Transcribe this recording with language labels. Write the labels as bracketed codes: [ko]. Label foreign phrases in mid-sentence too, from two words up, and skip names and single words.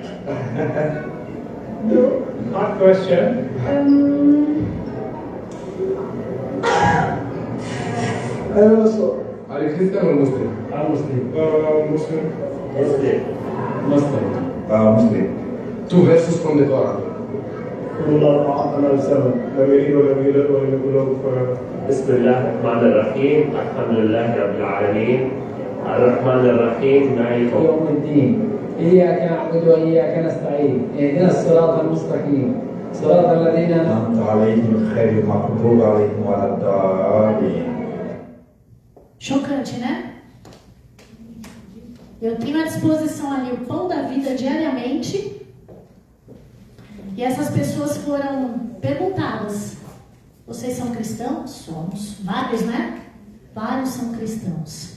[en] No. Hard question. Also. Are you Christian or Muslim? I'm Muslim. Muslim. Muslim. Muslim. 2 verses from the Quran. [ar] الله أعطانا السبب لم يلد ولم يولد ولم يكن له كفوا أحد. بسم الله الرحمن الرحيم الحمد لله رب العالمين الرحمن الرحيم مالك يوم الدين إياك نعبد وإياك نستعين اهدنا الصراط المستقيم صراط الذين أنعمت عليهم غير المغضوب عليهم ولا الضالين. [pt] Chocante, né? Eu tenho à disposição ali o pão da vida diariamente. E essas pessoas foram perguntadas: vocês são cristãos? Somos. Vários, né? Vários são cristãos.